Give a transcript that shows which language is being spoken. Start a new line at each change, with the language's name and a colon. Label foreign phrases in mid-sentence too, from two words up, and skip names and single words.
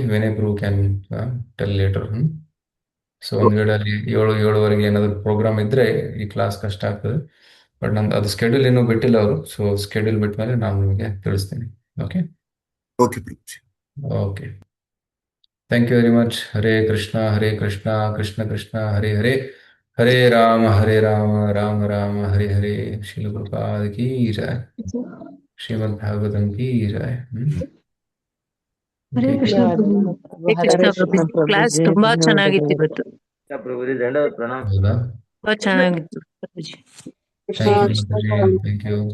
English: Vinay Prabhu can tell later.
Kannada: ಸೊ ಒಂದು ವೇಳೆ ಅಲ್ಲಿ 7:30 ಏನಾದ್ರು ಪ್ರೋಗ್ರಾಮ್ ಇದ್ರೆ ಈ ಕ್ಲಾಸ್ ಕಷ್ಟ ಆಗ್ತದೆ. ಬಟ್ ನಂದು ಅದು ಸ್ಕೆಡ್ಯೂಲ್ ಇನ್ನೂ ಬಿಟ್ಟಿಲ್ಲ ಅವರು. ಸೊ ಸ್ಕೆಡ್ಯೂಲ್ ಬಿಟ್ಟ ಮೇಲೆ ನಾನು ನಿಮಗೆ ತಿಳಿಸ್ತೀನಿ.
English: OK OK, thank you very much.
Sanskrit: ಹರೇ ಕೃಷ್ಣ ಕೃಷ್ಣ ಕೃಷ್ಣ ಹರೇ ಹರೇ, ಹರೇ ರಾಮ ರಾಮ ರಾಮ ಹರೇ ಹರೇ.
Hindi: श्रील प्रभुपाद की जय, श्रीमद् भागवतम् की जय.
Kannada: ಹರೇ ಕೃಷ್ಣ ಪ್ರಭು. ಕ್ಲಾಸ್ ತುಂಬಾ ಚೆನ್ನಾಗಿತ್ತು ಇವತ್ತು, ಹೌದಾ? ತುಂಬಾ ಚೆನ್ನಾಗಿತ್ತು ಪ್ರಭುಜಿ.
English: thank you.